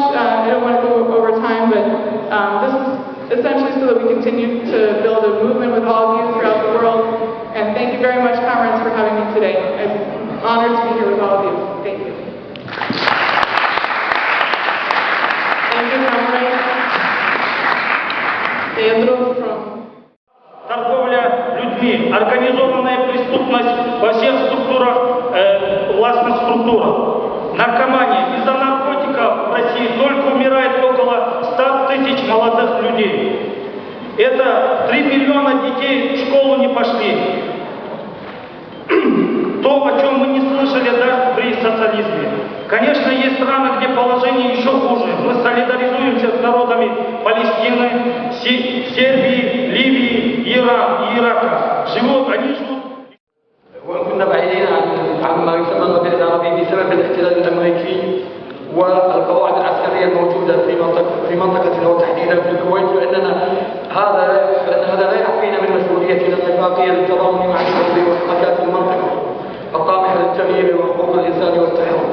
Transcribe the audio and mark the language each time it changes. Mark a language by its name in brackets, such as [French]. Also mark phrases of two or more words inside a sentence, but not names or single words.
[English] I don't want to go over time, but this is essentially so that we continue to build a movement with all of you throughout the world. And thank you very much, comrades, for having me today. I'm honored to be here with all of you. Thank you. Thank you, comrades. [Russian] Торговля людьми, организованная преступность во всех структурах, властных структурах, наркомания. Из-за наркотиков в России только умирает около 100 тысяч молодых людей. Это 3 миллиона детей в школу не пошли. То, о чем мы не слышали даже при социализме. Конечно, есть страны, где положение еще хуже. Мы солидаризуемся с народами Палестины, Сербии, Ливии, Ирана и Ирака. Они живут. [Arabic] وإن كنا بعيدين عن ما يسمى المدينة العربية بسبب الاحتلال الأمريكي والقواعد العسكرية الموجودة في منطقتنا وتحديدا في الكويت، فإن هذا لا يعفينا من مسؤوليتنا الاتفاقية للتضامن مع الشعوب وحركات المنطقة الطامحة للتغيير وحقوق الإنسان والتحرر.